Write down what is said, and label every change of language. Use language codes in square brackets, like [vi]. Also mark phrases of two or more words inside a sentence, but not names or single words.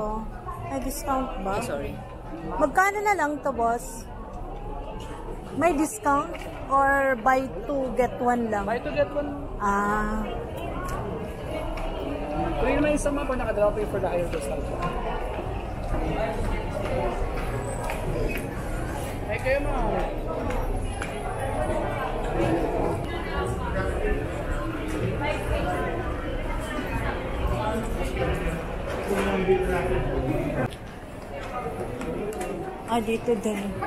[tl] May discount ba? [en] Sorry. [tl] Magkano na lang to, boss? May discount? [en] Or buy two, get one lang? Buy to get one. Ah. [tl] Kung yun naman yung sama po, nakadrop [en] you for the higher discount. [tl] Ah, dito din.